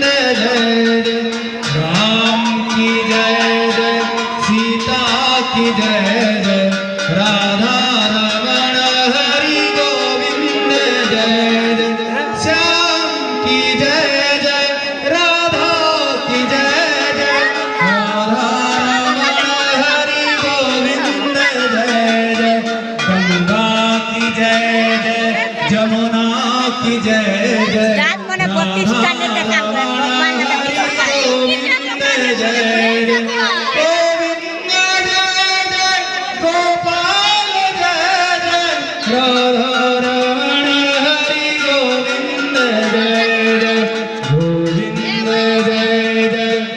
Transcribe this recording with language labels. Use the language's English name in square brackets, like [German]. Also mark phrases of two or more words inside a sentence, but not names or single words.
[Hindi] जय जय राम की जय जय सीता की जय जय राधा रमण हरि गोविन्द जय जय श्याम की जय जय राधा की जय जय राधा रमण हरि गोविन्द जय जय गंगा की जय जय जमुना की जय जय [Bangla] রাত মনে 32 টানে কাম করে ভগবান দাদা [Hindi] गोविन्द जय जय गोविन्द जय जय गोपाल जय जय राधा रमण हरि गोविन्द जय जय गोविन्द जय जय